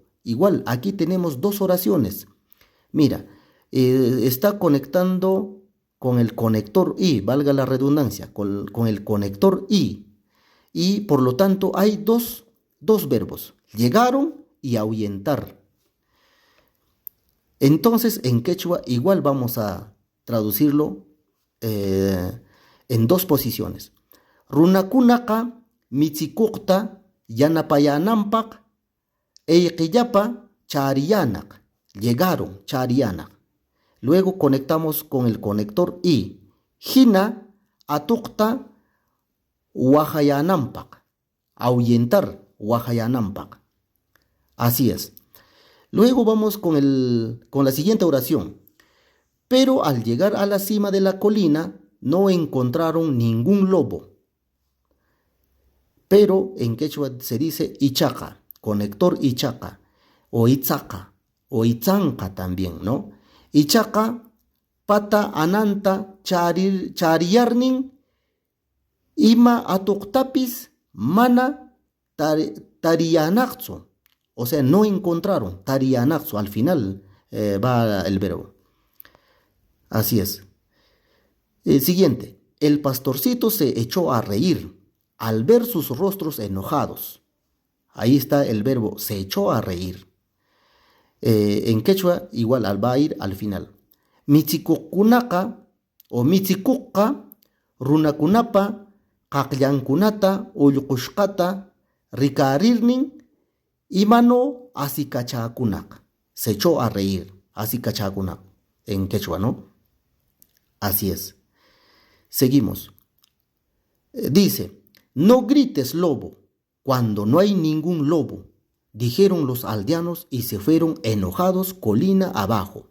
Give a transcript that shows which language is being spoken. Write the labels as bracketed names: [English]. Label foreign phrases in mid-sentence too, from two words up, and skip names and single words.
[Spanish] Igual, aquí tenemos dos oraciones. Mira, está conectando con el conector y, valga la redundancia, con el conector y por lo tanto hay dos verbos, llegaron y ahuyentar. Entonces en quechua igual vamos a traducirlo en dos posiciones. [Quechua] Runakunaka michikukta yanapayanampak eikillapa chariyanak. [Spanish] Llegaron, chariyanak. Luego conectamos con el conector y. [Quechua] Hina atukta wahayanampak. [Spanish] Ahuyentar wahayanampak. Así es. Luego vamos con la siguiente oración. Pero al llegar a la cima de la colina no encontraron ningún lobo. Pero en quechua se dice ichaca, conector ichaca, o itzaca, o itzanca también, ¿no? [Quechua] Ichaca, pata ananta chariyarnin, ima atuktapis mana tariyanakzo. [Spanish] O sea, no encontraron, tariyanakzo, al final va el verbo. Así es. Siguiente, el pastorcito se echó a reír al ver sus rostros enojados. Ahí está el verbo, se echó a reír. En quechua, igual va a ir al final. [Quechua] Michikukunaka o michikuka, runakunapa, kakllankunata, ullqushkata, rikarirnin, imano asikachakunak. [Spanish] Se echó a reír, asikachakunak. En quechua, ¿no? Así es. Seguimos. Dice, no grites lobo, cuando no hay ningún lobo, dijeron los aldeanos y se fueron enojados colina abajo.